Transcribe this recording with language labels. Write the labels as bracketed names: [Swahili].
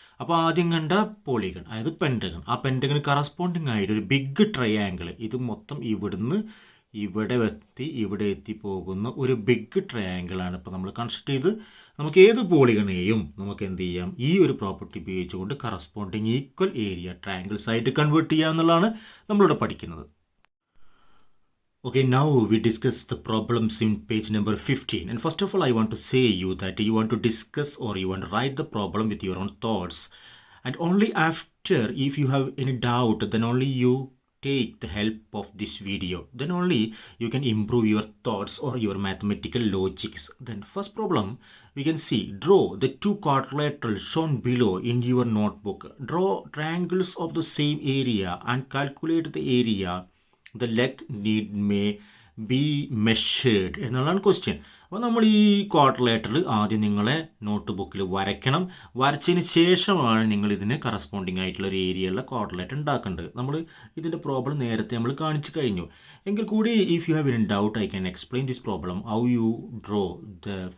[Malayalam] അപ്പോൾ ആദ്യം കണ്ട പോളിഗൺ, അതായത് പെൻറ്റഗൺ, ആ പെൻറ്റഗണ് കറസ്പോണ്ടിങ് ആയിട്ട് ഒരു ബിഗ് ട്രയാങ്കിൾ, ഇത് മൊത്തം ഇവിടുന്ന് ഇവിടെ എത്തി പോകുന്ന ഒരു ബിഗ് ട്രയാങ്കിളാണ് ഇപ്പോൾ നമ്മൾ കൺസ്ട്രക്ട് ചെയ്ത് നമുക്ക് ഏത് പോളിഗണെയും നമുക്ക് എന്ത് ചെയ്യാം? ഈ ഒരു പ്രോപ്പർട്ടി ഉപയോഗിച്ചുകൊണ്ട് കറസ്പോണ്ടിങ് ഈക്വൽ ഏരിയ ട്രയാങ്കിൾസ് ആയിട്ട് കൺവേർട്ട് ചെയ്യുക എന്നുള്ളതാണ് നമ്മളിവിടെ പഠിക്കുന്നത്. [English] Okay, now we discuss the problems in page number 15. And first of all, I want to say you that you want to discuss or you want to write the problem with your own thoughts. And only after, if you have any doubt, then only you take the help of this video. Then only you can improve your thoughts or your mathematical logics. Then first problem, we can see, draw the 2 quadrilaterals shown below in your notebook. Draw triangles of the same area and calculate the area the length may be measured [Malayalam] എന്നുള്ളതാണ് question. അപ്പോൾ നമ്മൾ ഈ ക്വാഡ്രിലേറ്ററിൽ ആദ്യം നിങ്ങളെ not ബുക്കിൽ വരയ്ക്കണം. വരച്ചതിന് ശേഷമാണ് നിങ്ങൾ ഇതിന് കറസ്പോണ്ടിങ് ആയിട്ടുള്ള ഒരു ഏരിയയുള്ള ക്വാഡ്രിലേറ്റർ ഉണ്ടാക്കേണ്ടത്. നമ്മൾ ഇതിൻ്റെ പ്രോബ്ലം നേരത്തെ നമ്മൾ കാണിച്ചു കഴിഞ്ഞു. എങ്കിൽ കൂടി [English] if you have any doubt I can explain this problem how you draw the